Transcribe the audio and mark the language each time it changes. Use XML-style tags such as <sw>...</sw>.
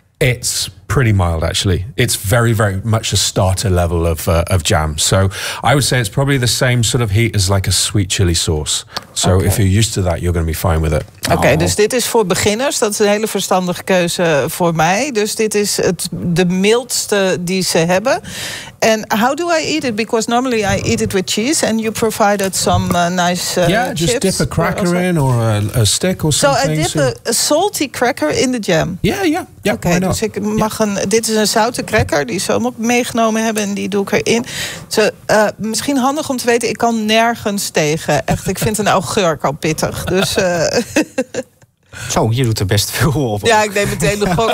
<en>It's pretty mild, actually. It's very, very much a starter level of jam. So I would say it's probably the same sort of heat as like a sweet chili sauce. So okay. If you're used to that, you're going to be fine with it.</en> <nl>Okay, dus dit is voor beginners. Dat is een hele verstandige keuze voor mij. Dus dit is de mildste die ze hebben.</nl> <en>And how do I eat it? Because normally I eat it with cheese and you provided some nice chips. Yeah, just chips. Dip a cracker in or a stick or something. So I dip a salty cracker in the jam. Yeah.</en> <nl>Okay, dus ik mag dit is een zoute cracker die ze ook meegenomen hebben en die doe ik erin. So, misschien handig om te weten, ik kan nergens tegen. Echt, ik vind een augurk al pittig. Dus. Zo, je doet er best veel op. Ja, ik neem meteen de gok.</nl>